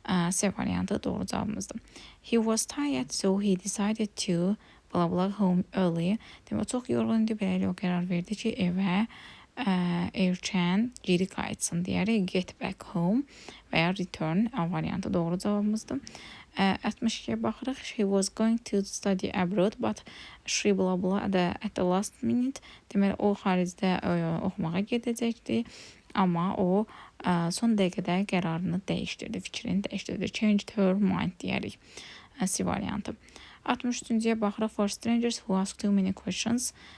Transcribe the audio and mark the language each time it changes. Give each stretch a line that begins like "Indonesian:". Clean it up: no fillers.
Azerbaijani: C variantı doğru cavabımızdır.
English: He was tired, so he decided to blah blah home early.
Azerbaijani: Demək, çox yorğun idi. Beləliklə o qərar verdi ki, evə erkən geri qayıtsın deyərik.
English: Get back home
Azerbaijani: və ya return variantı doğru cavabımızdır. 62-yə baxırıq.
English: She was going to study abroad, but she blah blah at the last minute.
Azerbaijani: Deməli, o xaricdə oxumağa gedəcəkdi, amma o son dəqiqədə qərarını dəyişdirdi, fikrini dəyişdirdi.
English: Changed her mind
Azerbaijani: deyərik. C variantı. 63-cüyə baxırıq.
English: For strangers who ask too many questions.